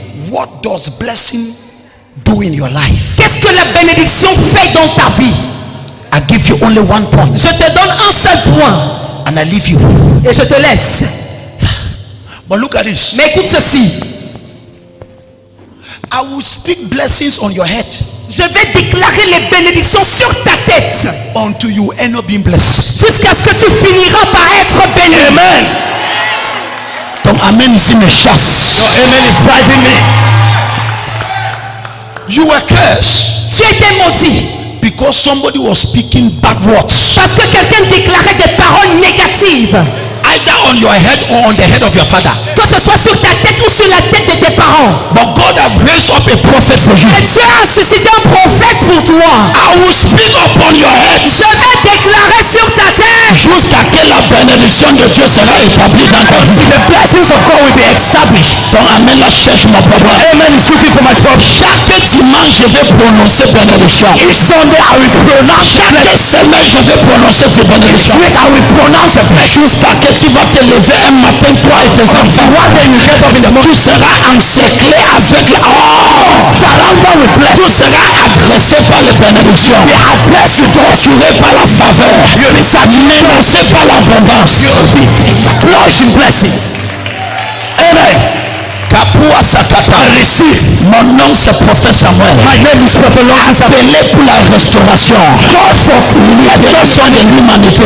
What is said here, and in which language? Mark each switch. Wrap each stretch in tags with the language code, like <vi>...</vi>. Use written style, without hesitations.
<en>what does blessing do in your life?</en> <fr>qu'est-ce que la bénédiction fait dans ta vie?</fr> <en>I give you only one point</en> <fr>Je te donne un seul point</fr> <en>and I leave you.</en> <fr>et je te laisse.</fr> <en>But look at this.</en> <fr>Mais écoute ceci.</fr> <en>I will speak blessings on your head</en> <fr>Je vais déclarer les bénédictions sur ta tête</fr> <en>until you end up being blessed.</en> <fr>jusqu'à ce que tu finiras par être béni. Amen. Ton amen ici me chasse.</fr> <en>Your amen is driving me. You were cursed</en> <fr>Tu étais maudit</fr> <en>because somebody was speaking bad words,</en> <fr>parce que quelqu'un déclarait des paroles négatives,</fr> <en>either on your head or on the head of your father.</en> <fr>que ce soit sur ta tête ou sur la tête de tes parents.</fr> <en>But God has raised up a prophet for you.</en> <fr>Et Dieu a suscité un prophète pour toi.</fr> <en>I will speak upon your head</en> <fr>Je vais déclarer sur ta tête jusqu'à que la bénédiction de Dieu sera établie dans ta vie.</fr> <en>The blessings of God will be established.</en> <fr>Ton amen là cherche mon problème.</fr> <en>Amen is looking for my my trouble.</en> <fr>Chaque dimanche, je vais prononcer bénédiction.</fr> <en>Each Sunday I will pronounce a</en> <fr>Chaque</fr> <en>blessing.</en> <fr>semaine, je vais prononcer tes bénédictions.</fr> <en>This week I will pronounce a blessing.</en> <fr>Jusqu'à que tu vas te lever un matin, toi et tes enfants.</fr> <en>One day you get up in the</en> <fr>Tu</fr> <en>morning,</en> <fr>seras encerclé avec la...</fr> <en>surrounded with</en> <fr>Tu</fr> <en>blessings.</en> <fr>seras agressé par les bénédictions.</fr> <en>Be aggressive,</en> <fr>Torturé par la faveur.</fr> <en>you'll be saturated,</en> <fr>Menacé par l'abondance.</fr> <en>you'll be flushed in blessings. Amen. Kapua Sakata. Receive.</en> <fr>Mon nom c'est Prophète Samuel.</fr> <en>My name is Prophet Lawrence Samuel.</en> <fr>Appelé pour la restauration.</fr> <en>God for</en> <fr>Libération de l'humanité.</fr>